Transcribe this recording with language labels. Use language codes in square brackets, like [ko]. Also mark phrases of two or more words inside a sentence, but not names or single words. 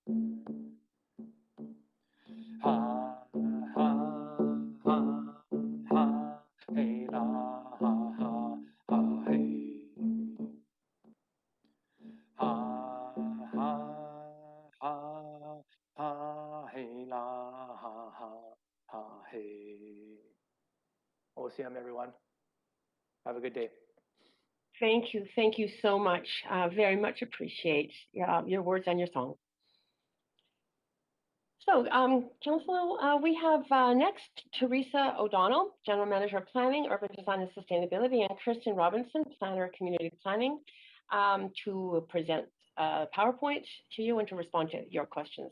[en] ha ha ha hey la ha ha hey ha ha hey la ha hey. OCM, everyone. Have a good day. Thank you so much. Very much appreciate your words and your song. So, Councillor, we have next Teresa O'Donnell, General Manager of Planning, Urban Design and Sustainability, and Kirsten Robinson, Planner of Community Planning, to present PowerPoint to you and to respond to your questions.